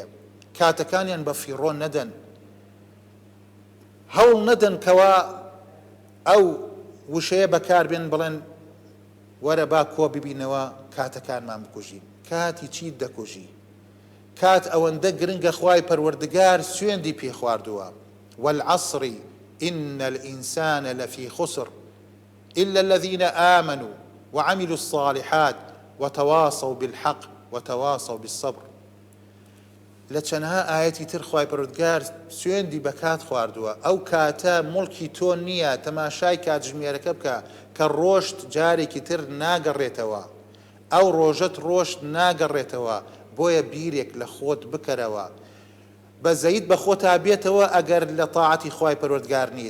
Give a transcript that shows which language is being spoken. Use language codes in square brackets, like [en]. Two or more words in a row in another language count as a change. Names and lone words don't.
[ckb] کاتەکانیان بە فیڕۆ نەدەن، هەوڵ نەدەن کەوا ئەو وشەیە بەکاربێن بڵێن وەرە با کۆ ببینەوە کاتەکانمان بکوژین. کاتی چیت دەکوژی؟ کات ئەوەندە گرنگە خوای پەروەردگار سوێندی پێ خواردووە. [ar] والعصر إن الإنسان لفي خسر إلا الذين آمنوا وعملوا الصالحات وتواصوا بالحق وتواصوا بالصبر. [ckb] لە چەندها ئاەتی تر خوای پەروەردگار سوێندی بە کات خواردووە. ئەو کاتە مڵکی تۆ نییە تەماشای کاتژمێرەکە بکە کە ڕۆژت جارێکی تر ناگەڕێتەوە، ئەو ڕۆژەت ڕۆژت ناگەڕێتەوە. بۆیە بیرێک لە خۆت بکەرەوە، بەزەیت بە خۆتا بێتەوە ئەگەر لە تاعەتی خوای پەروەردگار نیت.